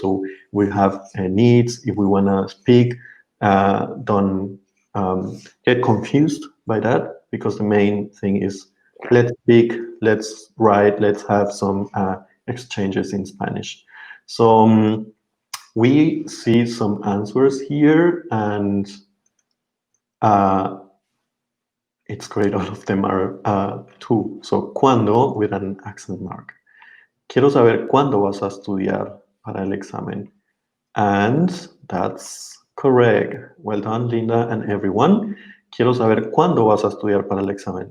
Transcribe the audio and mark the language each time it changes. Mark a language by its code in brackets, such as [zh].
[en] So we have needs. If we want to speak, don't get confused by that, because the main thing is let's speak, let's write, let's have some exchanges in Spanish. So we see some answers here, and it's great. All of them are two. So, ¿cuándo? With an accent mark. [es] Quiero saber cuándo vas a estudiar para el examen. [en] And that's correct. Well done, Linda and everyone. [es] Quiero saber cuándo vas a estudiar para el examen.